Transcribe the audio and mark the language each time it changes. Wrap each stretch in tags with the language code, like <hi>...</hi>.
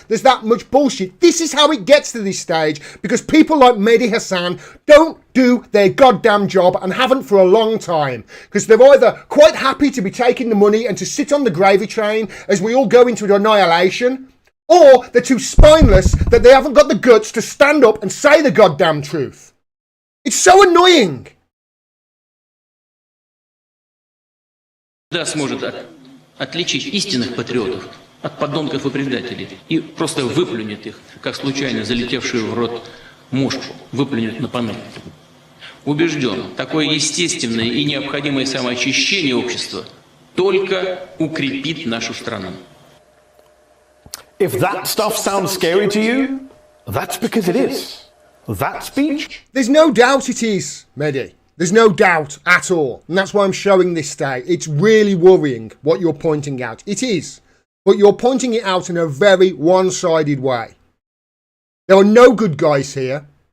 <en>There's that much bullshit. This is how it gets to this stage, because people like Mehdi Hassan don't do their goddamn job and haven't for a long time. Because they're either quite happy to be taking the money and to sit on the gravy train as we all go into annihilation, or they're too spineless that they haven't got the guts to stand up and say the goddamn truth. It's so annoying.</en> <ru>Когда сможет отличить истинных патриотов от подонков и предателей и просто выплюнет их, как случайно залетевшую в рот мошку, выплюнет на панель. Убежден, такое естественное и необходимое самоочищение общества только укрепит нашу страну.</ru> <en>If that stuff sounds scary to you, that's because it is. That speech? There's no doubt it is, Mehdi. There's no doubt at all. And that's why I'm showing this today. It's really worrying what you're pointing out. It is. But you're pointing it out in a very one-sided way. There are no good guys here.</en>